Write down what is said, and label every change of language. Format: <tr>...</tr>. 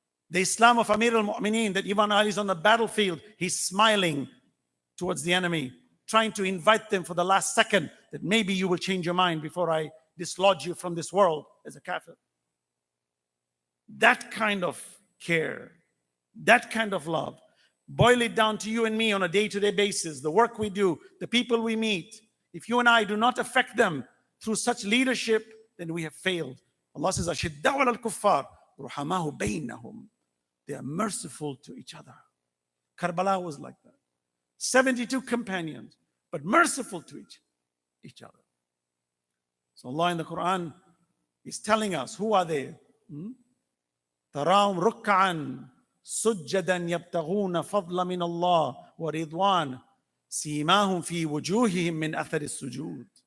<en>The Islam of Amir al-Mu'mineen, that Imam Ali is on the battlefield, he's smiling towards the enemy, trying to invite them for the last second, that maybe you will change your mind before I dislodge you from this world as a kafir. That kind of care, that kind of love. Boil it down to you and me on a day-to-day basis, the work we do, the people we meet. If you and I do not affect them through such leadership, then we have failed. Allah says,</en> <ar>أَشِدَّاءُ عَلَى الْكُفَّارِ رُحَمَاءُ بَيْنَهُم.</ar> <en>They are merciful to each other. Karbala was like that. 72 companions, but merciful to each other. So Allah in the Quran is telling us, who are they?</en> <ar>تَرَاهُمْ رُكَّعًا سُجَّدًا يَبْتَغُونَ فَضْلًا مِنَ اللَّهِ وَرِضْوَانًا سِيمَاهُمْ فِي وُجُوهِهِمْ مِنْ أَثَرِ السُّجُودِ.</ar>